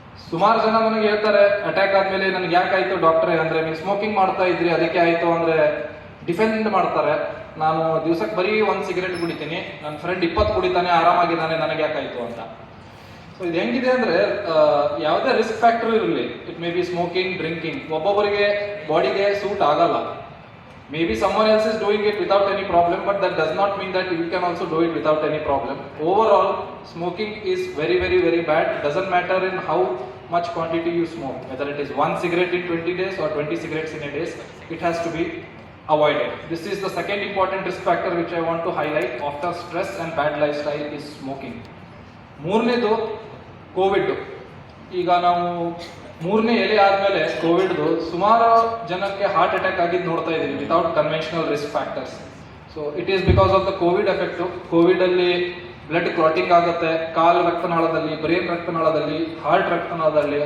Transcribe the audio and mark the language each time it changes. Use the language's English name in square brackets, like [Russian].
[Kannada] ಸುಮಾರು ಜನ ನನಗೆ ಹೇಳ್ತಾರೆ ಅಟ್ಯಾಕ್ ಆದಮೇಲೆ ನನಗೆ ಯಾಕಾಯಿತು ಡಾಕ್ಟ್ರೇ ಅಂದರೆ ನೀವು ಸ್ಮೋಕಿಂಗ್ ಮಾಡ್ತಾ ಇದ್ರಿ ಅದಕ್ಕೆ ಆಯಿತು ಅಂದರೆ ಡಿಫೆಂಡ್ ಮಾಡ್ತಾರೆ. ನಾನು ದಿವಸಕ್ಕೆ ಬರೀ 1 ಸಿಗರೇಟ್ ಕುಡಿತೀನಿ, ನನ್ನ ಫ್ರೆಂಡ್ 20 ಕುಡಿತಾನೆ, ಆರಾಮಾಗಿದ್ದಾನೆ, ನನಗೆ ಯಾಕಾಯಿತು ಅಂತ. ಸೊ ಇದು ಹೆಂಗಿದೆ ಅಂದರೆ ಯಾವುದೇ ರಿಸ್ಕ್ ಫ್ಯಾಕ್ಟರ್ ಇರಲಿ, [English] it may be smoking, drinking, [Kannada] ಒಬ್ಬೊಬ್ಬರಿಗೆ ಬಾಡಿಗೆ ಸೂಟ್ ಆಗಲ್ಲ. [English] May be someone else is doing it without any problem, but that does not mean that you can also do it without any problem. Overall, smoking is very, very, very bad. It doesn't matter in how much quantity you smoke, whether it is 1 cigarette in 20 days or 20 cigarettes in a day, it has to be avoided. This is the second important risk factor which I want to highlight after stress and bad lifestyle is smoking. [Kannada] ಮೂರನೇದು Covid. ಈಗ ನಾವು ಮೂರನೇ ಎಲೆ ಆದಮೇಲೆ ಕೋವಿಡ್ದು ಸುಮಾರು ಜನಕ್ಕೆ heart attack ಆಗಿದ್ದು ನೋಡ್ತಾ ಇದ್ದೀವಿ [English] Without conventional risk factors. So it is because of the Covid effect. [Kannada] ಕೋವಿಡಲ್ಲಿ blood clotting ಆಗುತ್ತೆ ಕಾಲು ರಕ್ತನಾಳದಲ್ಲಿ, ಬ್ರೈನ್ ರಕ್ತನಾಳದಲ್ಲಿ, ಹಾರ್ಟ್ ರಕ್ತನಾಳದಲ್ಲಿ.